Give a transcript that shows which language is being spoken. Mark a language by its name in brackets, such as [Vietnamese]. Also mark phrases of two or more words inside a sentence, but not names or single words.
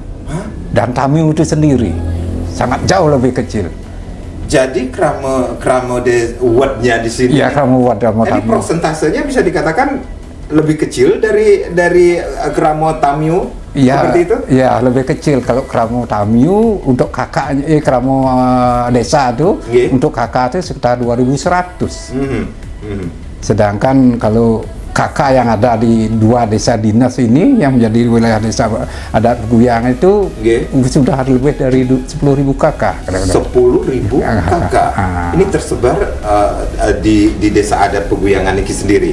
[Indonesian] Dan Tamiu itu sendiri sangat jauh lebih kecil. Jadi kramo wadnya di sini. Iya, kramo wad. Jadi persentasenya bisa dikatakan lebih kecil dari kramo Tamiu. Iya, seperti itu? Iya, lebih kecil. Kalau kramo Tamiu untuk kakaknya, kramo desa itu untuk kakak itu sekitar 2.100. Sedangkan kalau kakak yang ada di dua desa dinas ini yang menjadi wilayah Desa Adat Peguyangan itu sudah lebih dari 10.000 kakak. 10.000 kakak. Ini tersebar di Desa Adat Peguyangan ini sendiri.